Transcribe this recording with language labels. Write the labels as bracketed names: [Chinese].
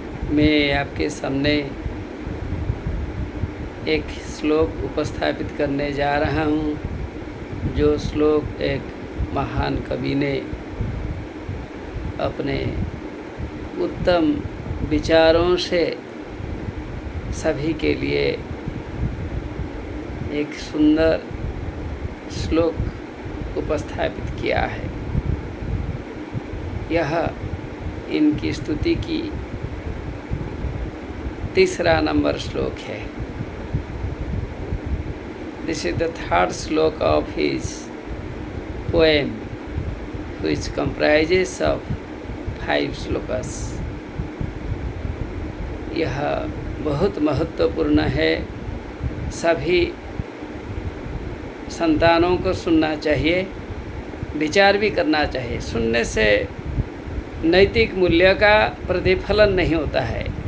[Hindi] मैं आपके सामने एक श्लोक उपस्थापित करने जा रहा हूँ, जो श्लोक एक महान कवि ने अपने उत्तम विचारों से सभी के लिए एक सुंदर श्लोक उपस्थापित किया है। यह इनकी स्तुति की तीसरा नंबर श्लोक है। [English] This is the third shloka of his poem, which comprises of 5 shlokas. [Hindi] यह बहुत महत्वपूर्ण है, सभी संतानों को सुनना चाहिए, विचार भी करना चाहिए। सुनने से नैतिक मूल्य का प्रतिफलन नहीं होता है।